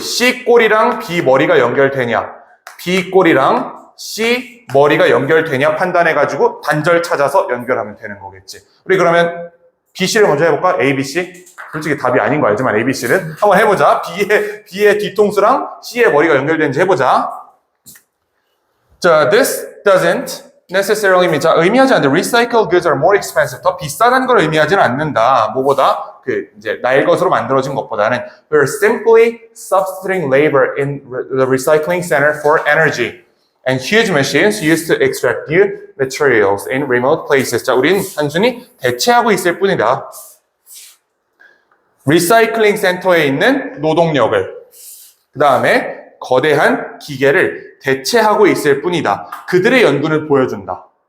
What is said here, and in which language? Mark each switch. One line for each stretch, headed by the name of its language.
Korean: C 꼬리랑 B 머리가 연결되냐, B 꼬리랑 C 머리가 연결되냐 판단해가지고 단절 찾아서 연결하면 되는 거겠지. 우리 그러면 B, C를 먼저 해볼까? A, B, C? 솔직히 답이 아닌 거 알지만 A, B, C는 한번 해보자. B의 뒤통수랑 C의 머리가 연결되는지 해보자.
English: 자, this doesn't necessarily mean, 자, 의미하지 않는데 recycled goods are more expensive.
Korean: 더 비싸다는 걸 의미하지는 않는다.
English: 뭐보다 이제 날 것으로 만들어진 것보다는 we're simply substituting labor in the recycling center for energy and huge machines used to extract new materials in remote places.
Korean: 자, 우린 단순히 대체하고 있을 뿐이다. 리사이클링 센터에 있는 노동력을, 그 다음에 거대한 기계를 대체하고 있을 뿐이다. 그들의 연구는 보여준다.